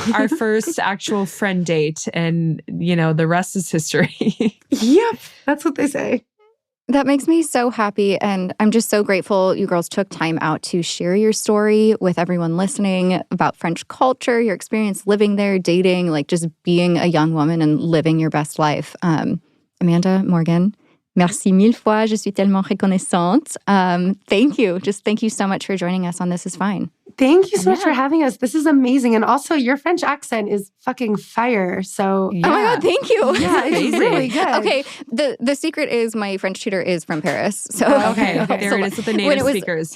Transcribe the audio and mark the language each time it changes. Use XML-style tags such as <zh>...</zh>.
<en>Our first actual friend date, and the rest is history. Yep, that's what they say. That makes me so happy, and I'm just so grateful you girls took time out to share your story with everyone listening about French culture, your experience living there, dating, like just being a young woman and living your best life.</en> <fr>Amanda, Morgan, merci mille fois. Je suis tellement reconnaissante.</fr> <en>Thank you. Just thank you so much for joining us on This Is Fine. Thank you so much for having us. This is amazing. And also, your French accent is fucking fire. So, Oh my God, thank you. Yeah, it's really good. Okay, the secret is my French tutor is from Paris. So Okay. There so it is with the native speakers.</en>